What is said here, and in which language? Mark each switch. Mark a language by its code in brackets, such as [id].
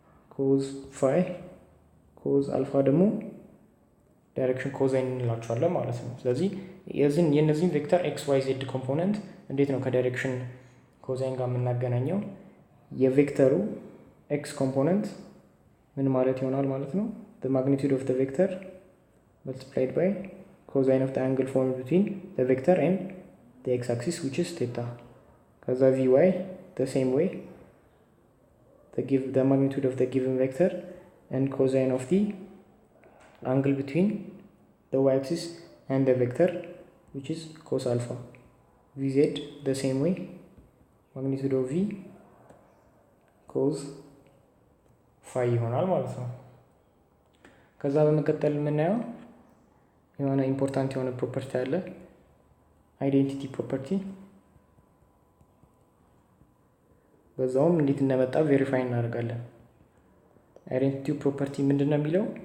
[am] cos phi cos አልፋ ደግሞ ዳይሬክሽን ኮዛይን እንላቸዋለን ማለት ነው። ስለዚህ የነዚህን ቬክተር ኤክስ ዋይ ዜድ ኮምፖነንት እንዴት ነው ከዳይሬክሽን ኮዛይን ጋር የምናገናኘው? የቬክተሩ ኤክስ ኮምፖነንት ምን ማለት ይሆናል ማለት ነው? [en] the magnitude of the vector multiplied by cosine of the angle formed between the vector and the x-axis which is theta. [am] ከዛ [en] vy the same way the magnitude of the given vector and cosine of the angle between the y-axis and the vector which is cos alpha. Vz the same way magnitude of v cos phi [am] ይሆናል ማለት ነው። ከዛ በመቀጠል የምናየው የሆነ ኢምፖርታንት የሆነ ፕሮፐርቲ አለ፣ አይዴንቲቲ ፕሮፐርቲ። በዛውም እንዴት እንደመጣ ቬሪፋይ እናደርጋለን። አይዴንቲቲ ፕሮፐርቲ ምንድነው የሚለው?